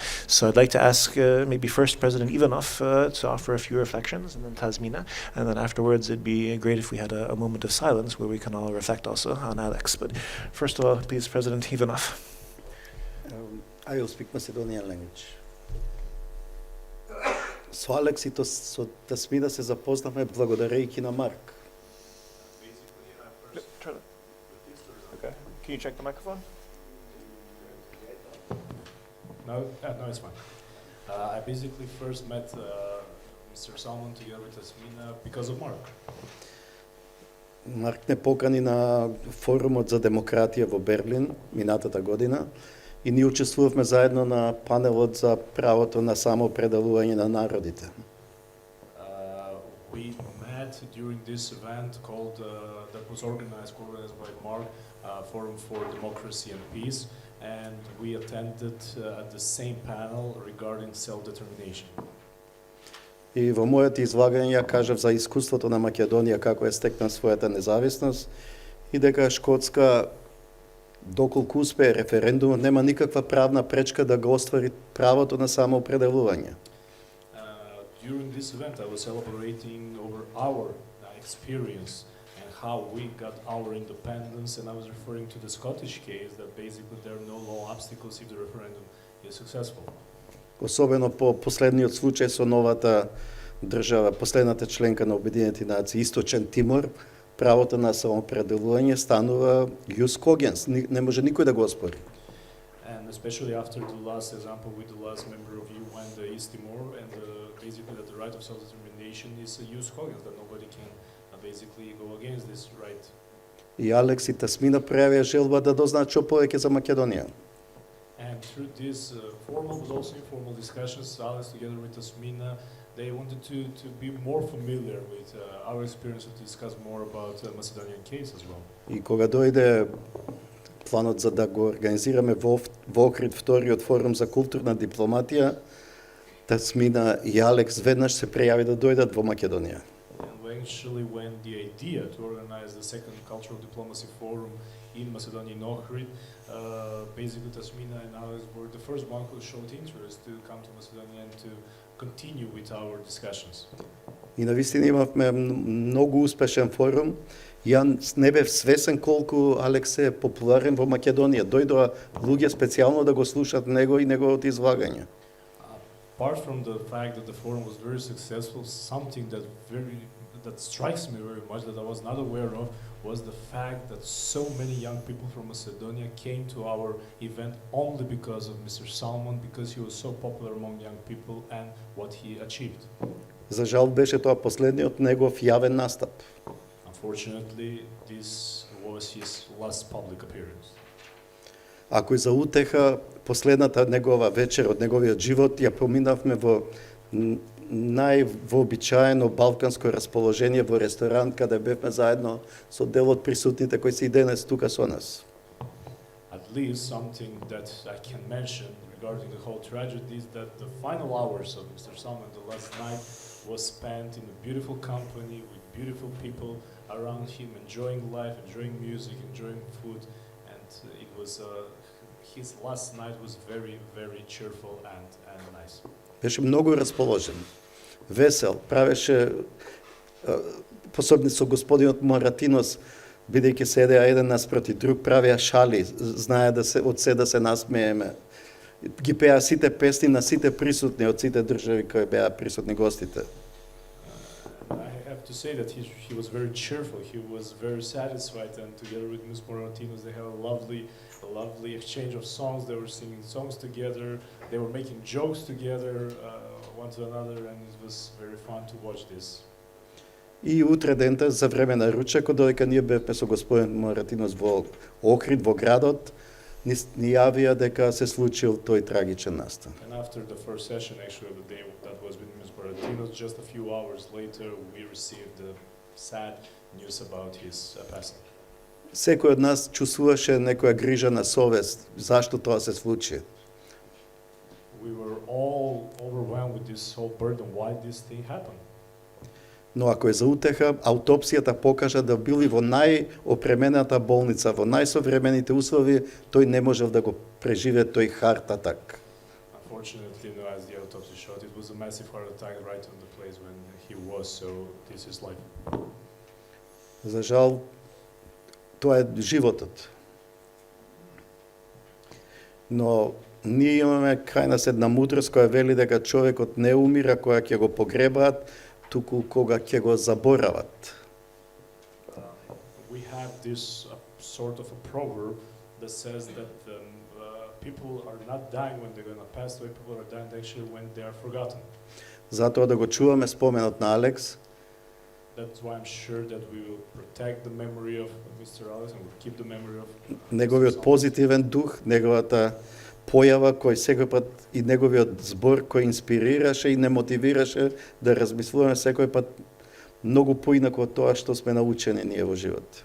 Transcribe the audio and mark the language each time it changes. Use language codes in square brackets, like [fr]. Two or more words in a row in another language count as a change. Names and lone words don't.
[en] So I'd like to ask maybe first President Ivanov to offer a few reflections, and then Tasmina, and then afterwards it'd be great if we had a moment of silence where we can all reflect also on Alex. But first of all, please, President Ivanov. I will speak Macedonian language. [mk] Со Алекс и со Tasmina се запознахме благодарејќи на Марк. [en] Okay. Can you check the microphone? No, it's fine. I basically first met Mr. Salmond together with Tasmina because of Mark. [mk] Марк не покани на форумот за демократија во Берлин минатата година и ние учествувавме заедно на панелот за правото на самоопределување на народите. [en] We met during this event called that was organized by Mark, Forum for Democracy and Peace, and we attended at the same panel regarding self-determination. [mk] И во моето излагање ја кажав за искуството на Македонија како е стекна својата независност и дека Шкотска, доколку успее референдумот, нема никаква правна пречка да го оствари правото на самоопределување. [en] During this event, I was celebrating over our experience and how we got our independence, and I was referring to the Scottish case that basically there are no law obstacles if the referendum is successful. [mk] Особено по последниот случај со новата држава, последната членка на Обединените нации, Источен Тимор, правото на самоопределување станува [la] ius cogens, [mk] не може никој да го оспори. [en] And especially after the last example with the last member of UN, the East Timor, and basically that the right of self-determination is a [la] ius cogens, [en] that nobody can basically go against this right. [mk] И Алекс и Tasmina пројавија желба да дознаат што повеќе за Македонија. [en] And through this formal but also informal discussions, Alex together with Tasmina, they wanted to be more familiar with our experience to discuss more about the Macedonian case as well. [mk] И кога дојде планот за да го организираме во Охрид вториот форум за културна дипломатија, Tasmina и Алекс веднаш се пријави да дојдат во Македонија. [en] And actually when the idea to organize the second cultural diplomacy forum in Macedonia in Ohrid, basically Tasmina and Alex were the first one who showed interest to come to Macedonia and to continue with our discussions. [mk] И навистина имавме многу успешен форум. Јас не бев свесен колку Алекс е популарен во Македонија. Дојдоа луѓе специјално да го слушат него и неговото излагање. [en] Apart from the fact that the forum was very successful, something that strikes me very much that I was not aware of was the fact that so many young people from Macedonia came to our event only because of Mr. Salmond, because he was so popular among young people and what he achieved. [mk] За жал беше тоа последниот негов јавен настап. [en] Unfortunately, this was his last public appearance. [mk] Ако и за утеха, последната негова вечер од неговиот живот ја поминавме во највообичаено балканско расположение во ресторан, каде бевме заедно со дел од присутните кои се и денес тука со нас. [en] At least something that I can mention regarding the whole tragedy is that the final hours of Mr. Salmond, the last night, was spent in a beautiful company with beautiful people around him, enjoying life, enjoying music, enjoying food, and it was his last night was very, very cheerful and nice. [mk] Беше многу расположен, весел, правеше посебно со господинот Моратинос, бидејќи седеа еден наспроти друг, правеа шали, знае да се од се да се насмееме. Ги пеа сите песни на сите присутни од сите држави кои беа присутни гостите. [en] I have to say that he was very cheerful. He was very satisfied, and together with Ms. Moratinos, they had a lovely exchange of songs. They were singing songs together. They were making jokes together, one to another, and it was very fun to watch this. [mk] И утре дента за време на ручекот, додека ние бевме со господин Моратинос во Охрид, во градот, ни јавија дека се случил тој трагичен настан. [en] And after the first session, actually, the day that was with Ms. Moratinos, just a few hours later, we received the sad news about his passing. [mk] Секој од нас чувствуваше некоја грижа на совест, зашто тоа се случи. [en] We were all overwhelmed with this whole burden, why this thing happened. [mk] Но ако е за утеха, аутопсијата покажа да били во најопремената болница, во најсовремените услови, тој не можел да го преживее тој [en] heart attack. Unfortunately, no, as the autopsy showed, it was a massive heart attack right on the place when he was, so this is life. [mk] За жал, тоа е животот. Но ние имаме крај нас една мудрост која вели дека човекот не умира кога ќе го погребаат, туку кога ќе го заборават. [en] We have this sort of a proverb that says that people are not dying when they're going to pass away, people are dying actually when they are forgotten. [mk] Затоа да го чуваме споменот на Алекс. [en] That's why I'm sure that we will protect the memory of Mr. Alex and we'll keep the memory of [mk] Неговиот позитивен дух, неговата појава кој секој пат и неговиот збор кој инспирираше и не мотивираше да размислуваме секој пат многу поинако од тоа што сме научени ние во живот.